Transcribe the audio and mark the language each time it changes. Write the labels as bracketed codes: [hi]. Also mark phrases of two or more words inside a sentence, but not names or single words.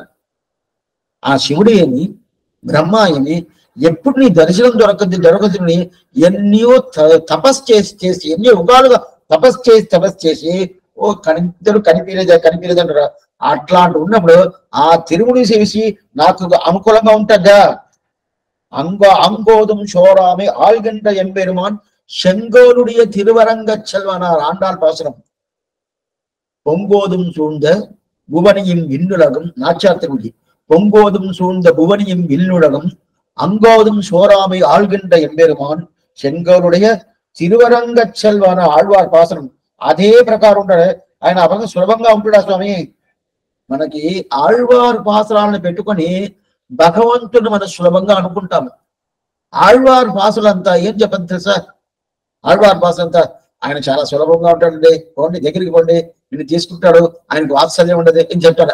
[te] ఆ శివుడు ఏమి బ్రహ్మ ఏమి ఎప్పుడు నీ దర్శనం దొరకదు ఎన్నో తపస్సు చేసి ఎన్ని యుగాలుగా తపస్సు చేసి ఓ కనిపించలేదంటారా. అట్లాంటి ఉన్నప్పుడు ఆ తిరుముడి చేసి నాకు అనుకూలంగా ఉంటుందా? [ta] அங்கோதும் சோராமை ஆழ்கின்ற எம்பெருமான் செங்கோலுடைய திருவரங்க செல்வனார் ஆண்டாள் பாசுரம். பொங்கோதும் சூழ்ந்த புவனியும் விண்ணுலகம், நாச்சார் திருமொழி. பொங்கோதும் சூழ்ந்த புவனியும் விண்ணுலகம் அங்கோதும் சோராமை ஆழ்கின்ற எம்பெருமான் செங்கோலுடைய திருவரங்க செல்வன ஆழ்வார் பாசனம். [te] అదే ప్రకారం ఉంటాడు ఆయన. అపంగా సులభంగా ఉంటాడా స్వామి? మనకి ఆళ్వార్ పాసనాలను పెట్టుకొని భగవంతుడు మనం సులభంగా అనుకుంటాము. ఆళ్వార్ పాసులంతా ఏం చెప్పండి తెలుసా? ఆళ్వార్ పాసులంతా ఆయన చాలా సులభంగా ఉంటాడండి, పోండి దగ్గరికి పోండి, నేను తీసుకుంటాడు, ఆయనకు వాత్సల్యం ఉండదు ఏం చెప్తాడు.